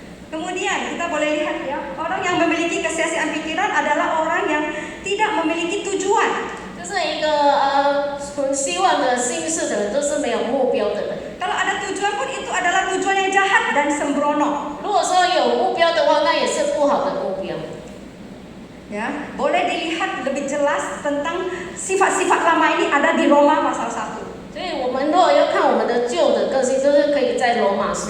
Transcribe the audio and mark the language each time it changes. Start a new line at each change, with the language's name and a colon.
Indonesian: Kemudian kita boleh lihat ya, orang yang memiliki kesia-siaan pikiran adalah orang yang tidak memiliki tujuan.
Chinese: 就是一个存希望的心事的人，都是没有目标的人。
Indonesian: Kalau ada tujuan pun itu adalah tujuan yang jahat dan sembrono.
Chinese: 如果说有目标的话，那也是不好的目标。
Indonesian: Ya, boleh dilihat lebih jelas tentang sifat-sifat lama ini ada di Roma pasal 1.
Chinese: 所以我们如果要看我们的旧的个性，就是可以在罗马书